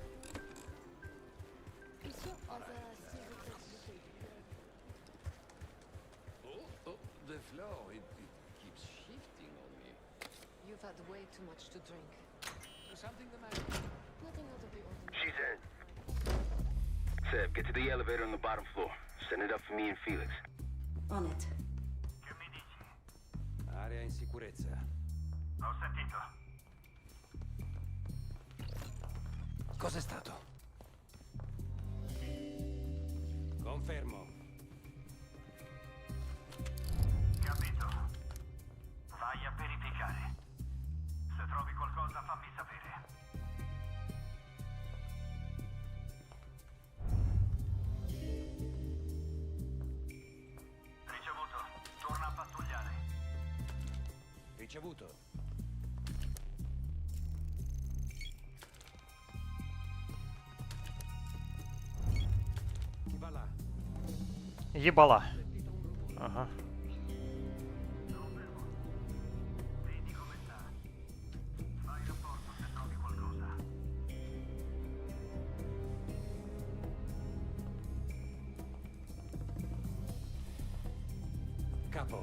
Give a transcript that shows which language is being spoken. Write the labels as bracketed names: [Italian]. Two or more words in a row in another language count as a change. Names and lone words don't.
[English] The flow, it keeps shifting on me. You've had way too much to drink. There's something the matter? Nothing out of the ordinary. She's in. Seb, get to the elevator on the bottom floor. Send it up for me and Felix. On it. [Italian] Area in sicurezza. Ho sentito. Cos'è stato? Confermo. Capito. Vai a verificare. Se trovi qualcosa, fammi sapere. Ricevuto. Torna a pattugliare. Ricevuto. Chi va là? [Russian] Ебала. Ага. [Italian] Vedi come sta. Fai rapporto se trovi qualcosa. Capo.